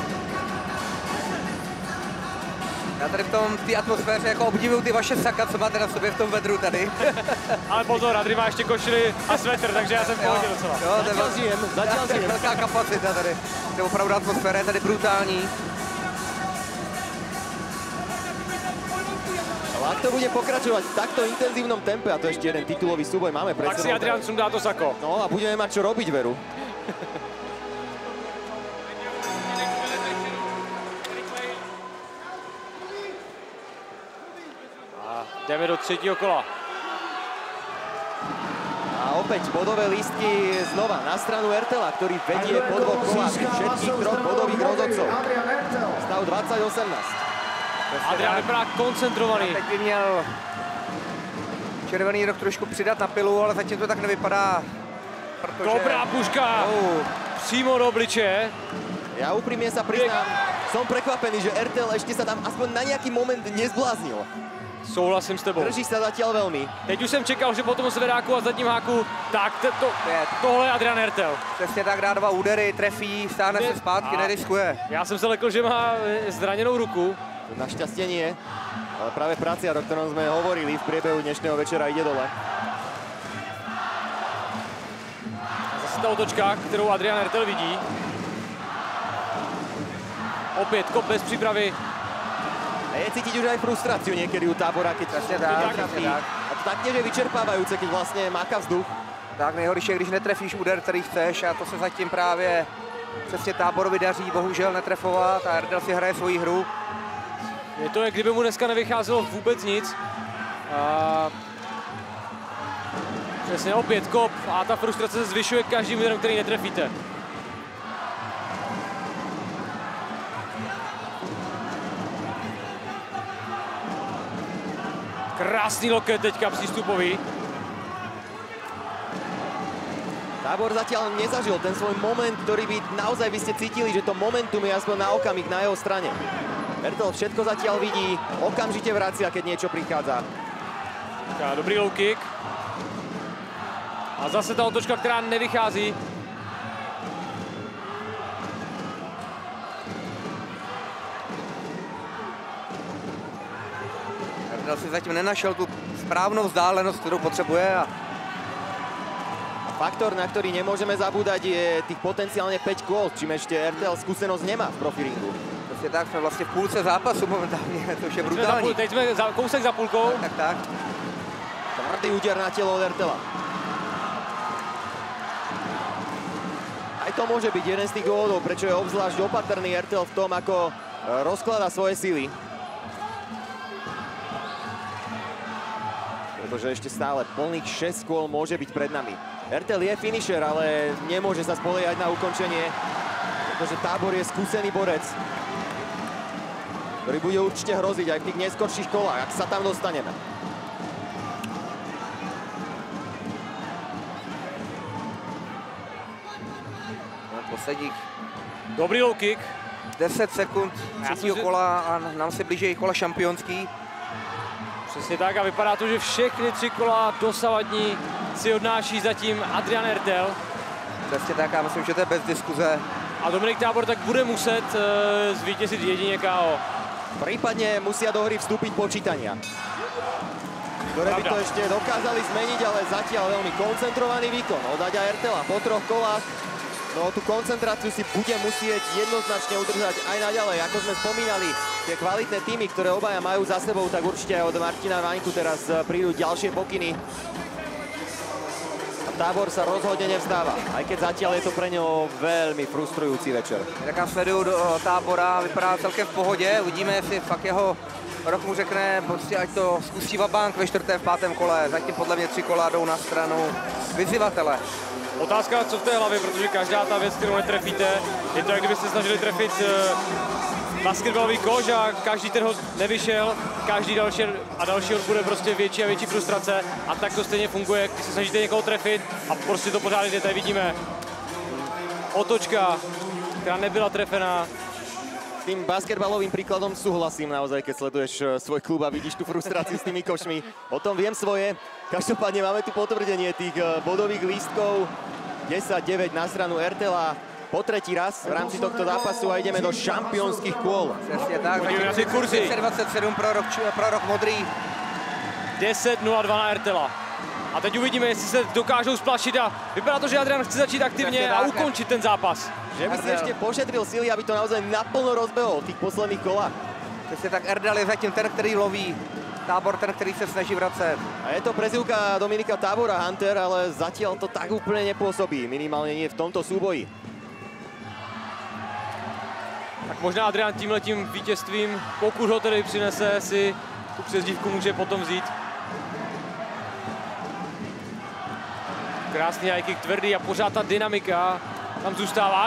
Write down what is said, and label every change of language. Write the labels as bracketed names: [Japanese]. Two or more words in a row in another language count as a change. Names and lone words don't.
[Czech] Já tady v té atmosféře jako obdivuju ty vaše saka, co máte na sobě v tom vedru tady. Ale pozor, Adri má ještě košili a svetr, takže já jsem v pohodě docela. Jo, to je velká kapacita tady. To je opravdu atmosféra, je tady brutální. [Slovak] Ale ak to bude pokračovať v takto intenzívnom tempe, a to ešte jeden titulový súboj máme pred sebou. [Czech] Tak si Adrian sundá to sako. [Slovak] No a budeme mať čo robiť, veru. [Czech] Jdeme do třetího kola. [Slovak] A opäť bodové lístky znova na stranu Ertela, ktorý vedie po dvoch kolách všetkých troch bodových rozhodcov. Stav 20-18. [Czech] Adrian vypadá koncentrovaný. Teď by měl červený roh trošku přidat na pilu, ale zatím to tak nevypadá. Protože... Dobrá puška. Přímo do obličeje. [Slovak] Ja úprimne sa priznám, som prekvapený, že Ertel ešte sa tam aspoň na nejaký moment nezbláznil. [Czech] Souhlasím s tebou. [Slovak] Drží sa zatiaľ veľmi. [Czech] Teď už jsem čekal, že po tom zvedáku a zadním háku, tak tohle je Adrian Ertel. Přesně tak, dá dva údery, trefí, stáhne se zpátky, neriskuje. Já jsem se lekl, že má zraněnou ruku. [Slovak] Našťastie nie, ale práve Praciar, o ktorom sme hovorili v priebehu dnešného večera, ide dole. [Czech] A zase ta otočka, kterou Adrian Ertel vidí. Opět kop bez přípravy. [Slovak] A je cítiť už aj frustráciu niekedy u Tábora, keď trafí. A to taktiež je vyčerpávajúce, keď vlastne máka vzduch. [Czech] Tak nejhorší je, když netrefíš úder, který chceš, a to se zatím právě přesně Táborovi daří, bohužel netrefovat, a Erdel si hraje svoji hru. Je to, jak kdyby mu dneska nevycházelo vůbec nic. Přesně opět kop a ta frustrace se zvyšuje každým úderem, který netrefíte. Krásný loket teďka přístupový. [Slovak] Tábor zatiaľ nezažil ten svoj moment, ktorý by naozaj by ste cítili, že to momentum je aspoň na okamih na jeho strane. Ertel všetko zatiaľ vidí, okamžite vracia, keď niečo prichádza. [English] Dobrý low kick. [Czech] A zase ta otočka, která nevychází. Erdel si zatím nenašel tu správnou vzdálenost, kterou potřebuje. [Slovak] A faktor, na ktorý nemôžeme zabúdať, je tých potenciálne 5 kôl, čím ešte Ertel skúsenosť nemá v profilingu. [Czech] Prostě tak, jsme vlastně v půlce zápasu momentálně, to už je brutální. Teď jsme kousek za půlkou. Tak. [Slovak] Tvrdý úder na telo od Ertela. Aj to môže byť jeden z tých dôvodov, prečo je obzvlášť opatrný Ertel v tom, ako rozkladá svoje sily. Pretože ešte stále plných 6 kôl môže byť pred nami. Ertel je finisher, ale nemôže sa spoliehať na ukončenie, pretože Tábor je skúsený borec, ktorý bude určite hroziť aj v tých neskorších kolách, ak sa tam dostaneme. [Czech] Posledních [English] dobrý low kick. [Czech] 10 sekund třetího kola a nám se blíží kola šampionský. Přesně tak a vypadá to, že všechny 3 kola dosavadní si odnáší zatím Adrian Ertel. Přesně tak, já myslím, že to je bez diskuze. A Dominik Tábor tak bude muset zvítězit jedině KO. [Slovak] Prípadne musia do hry vstúpiť počítania, ktoré by to ešte dokázali zmeniť, ale zatiaľ veľmi koncentrovaný výkon od Aďa Ertela po 3 kolách. No tú koncentráciu si bude musieť jednoznačne udržať aj naďalej. Ako sme spomínali, tie kvalitné týmy, ktoré obaja majú za sebou, tak určite aj od Martina Vaňku teraz prídu ďalšie pokyny. Tábor sa rozhodne nevzdáva, aj keď zatiaľ je to pre ňo veľmi frustrujúci večer. [Czech] Tak já sleduju do Tábora, vypadá celkem v pohodě, uvidíme, jestli fakt jeho rok mu řekne, prostě ať to zkusí vabank ve 4., v 5. kole, zatím podle mě 3 kola jdou na stranu vyzývatele. Otázka, co v té hlavě, protože každá ta věc, kterou netrefíte, je to, jak kdybyste snažili trefit basketbalový koš a každý ten ho nevyšel, každý další a další bude prostě větší a větší frustrace a tak to stejně funguje, když se snažíte někoho trefit a prostě to pořád jde. Tady vidíme otočka, která nebyla trefená. [Slovak] S tým basketbalovým príkladom súhlasím naozaj, keď sleduješ svoj klub a vidíš tú frustráciu s tými košmi. O tom viem svoje. Každopádne máme tu potvrdenie tých bodových lístkov. 10-9 na stranu Ertela. Po 3. raz v rámci tohto zápasu a ideme do šampiónskych kôl. [Czech] Přesně tak, Podívejme si kurzy. 10-27 pro rok modrý. 10-0-2 na Ertela. A teď uvidíme, jestli se dokážou splašit a vypadá to, že Adrian chce začít aktivně a ukončit ten zápas. [Slovak] Že by si ešte pošetril síly, aby to naozaj naplno rozbehol v tých posledných kolách. [Czech] Přesně tak, Erdal je zatím ten, který loví. Tábor ten, který se snaží vracet. [Slovak] A je to prezývka Dominika Tábora Hunter, ale zatiaľ to tak úplne nepôsobí. Minimálne nie v tomto súboji. [Czech] Tak možná Adrian tímhletím vítězstvím, pokud ho tedy přinese, si tu přezdívku může potom vzít. Krásný [English] high kick, [Czech] tvrdý a pořád ta dynamika tam zůstává.